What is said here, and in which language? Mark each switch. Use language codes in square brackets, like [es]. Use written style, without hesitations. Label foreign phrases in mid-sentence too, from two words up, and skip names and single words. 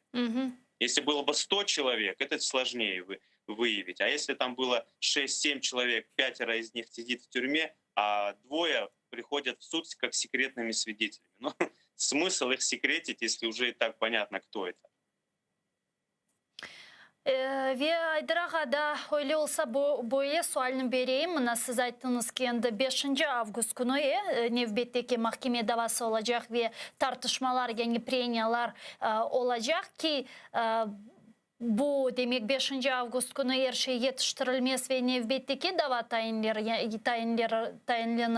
[ru] Мгм. Если было бы 100 человек, это сложнее выявить. А если там было 6-7 человек, 5 из них сидит в тюрьме, а 2 приходят в суд как секретными свидетелями. Ну, смысл их секретить, если уже и так понятно, кто это. [crh] Ve Aydırağa da öyle olsa boya sualını vereyim. Mına siz ayttınız ki endi 5 avgust günü Nevbet'teki mahkeme davası olacak ve tartışmalar, yani preniyalar olacak ki bu demek 5 avgust günü her şey yetiştirilmez ve Nevbet'teki dava tayinlenir.